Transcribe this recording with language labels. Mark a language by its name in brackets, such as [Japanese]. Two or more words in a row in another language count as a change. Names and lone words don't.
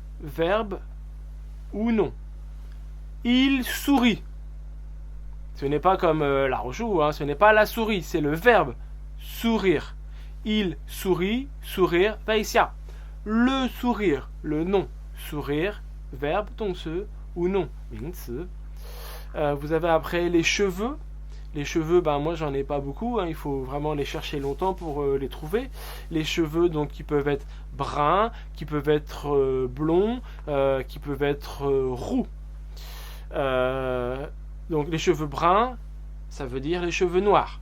[French] Verbe ou non. Il sourit. Ce n'est pas comme la rochou, ce n'est pas la souris, c'est le verbe sourire. Il sourit, sourire, [Chinese] 背笑. [French] Le sourire, le nom. Sourire, verbe, [Chinese] 动词 [French] ou non, [Chinese] 名词. [French] Vous avez après les cheveux. Les cheveux, moi j'en ai pas beaucoup, il faut vraiment les chercher longtemps pour les trouver. Les cheveux, donc, qui peuvent être bruns, qui peuvent être blonds, qui peuvent être roux. Donc les cheveux bruns, ça veut dire les cheveux noirs.